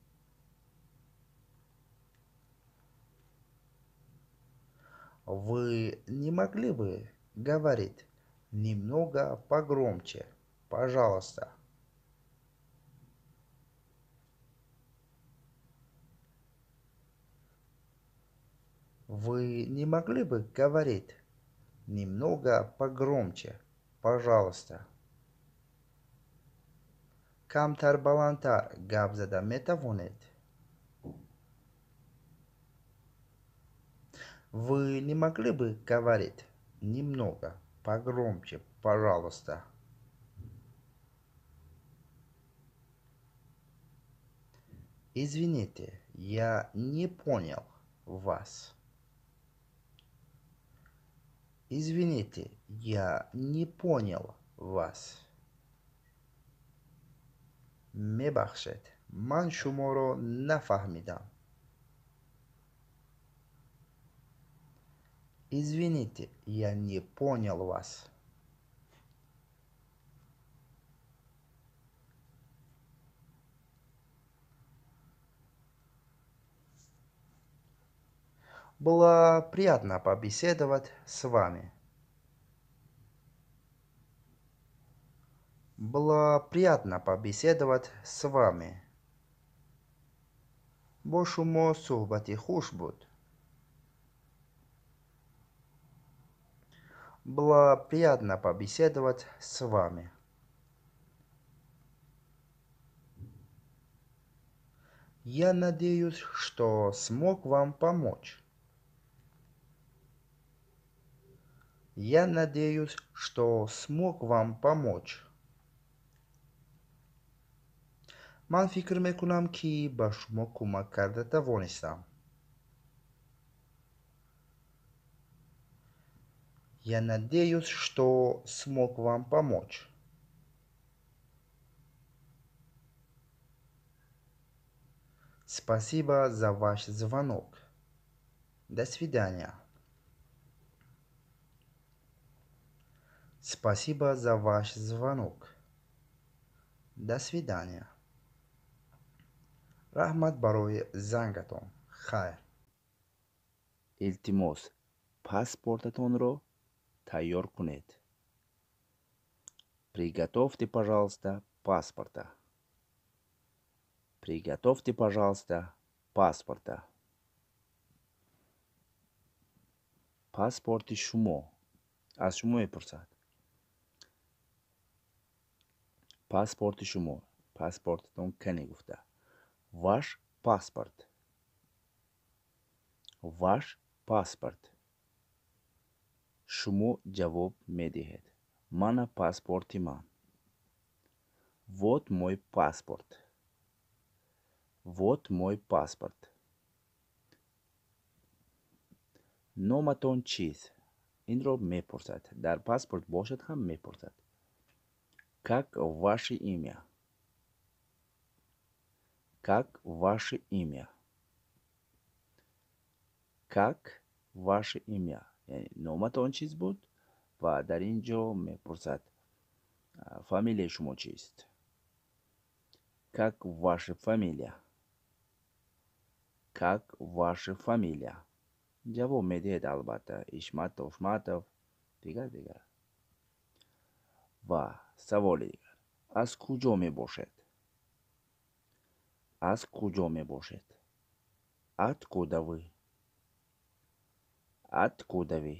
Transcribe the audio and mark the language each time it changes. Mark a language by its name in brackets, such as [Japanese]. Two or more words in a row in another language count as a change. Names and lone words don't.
[Russian] Вы не могли бы говорить немного погромче, пожалуйста? Вы не могли бы говорить немного погромче, пожалуйста? [Persian] کمتر بلندتر گپ زدن میتوانید؟ [Russian] Вы не могли бы говорить немного погромче, пожалуйста? Извините, я не понял вас. Извините, я не понял вас. [Persian] میبخشید من شما را نفهمیدم. [Russian] Извините, я не понял вас. Было приятно побеседовать с вами. Было приятно побеседовать с вами. [Persian] با شما صحبتی خوش بود. [Russian] Было приятно побеседовать с вами. Я надеюсь, что смог вам помочь. Я надеюсь, что смог вам помочь. [Persian] من فکر میکنم که به شما کمک کرده توانستم. [Russian] Я надеюсь, что смог вам помочь. Спасибо за ваш звонок. До свидания. Спасибо за ваш звонок. До свидания. [Persian] رحمت برای زنگتان. خیر. [Tajik] илтимос паспортатонро тайёр кунед. [Russian] Приготовьте, пожалуйста, паспорта. Приготовьте, пожалуйста, паспорта. [Tajik] паспорти шумо. аз шумо мепурсад. паспорти шумо. паспортатон кане гуфта. [Russian] ваш паспорт. ваш паспорт. [Tajik] шумо ҷавоб медиҳед: мана паспорти ман. [Russian] Вот мой паспорт. Вот мой паспорт. [Tajik] Номатон чист? Инро мепурсад. Дар паспорт бошад ҳам мепурсад. [Russian] Как ваше имя? Как ваше имя? Как ваше имя? [Tajik] Яъне номатон чист буд ва дар ин ҷо мепурсад фамилияи шумо чист? [Russian] Как ваша фамилия? Как ваша фамилия? [Tajik] ҷавоб медиҳед албатта Ишматов, Шматов, дигар. Ва саволи дигар. Аз куҷо мебошед? Аз куҷо мебошед? [Russian] Откуда вы? Откуда вы?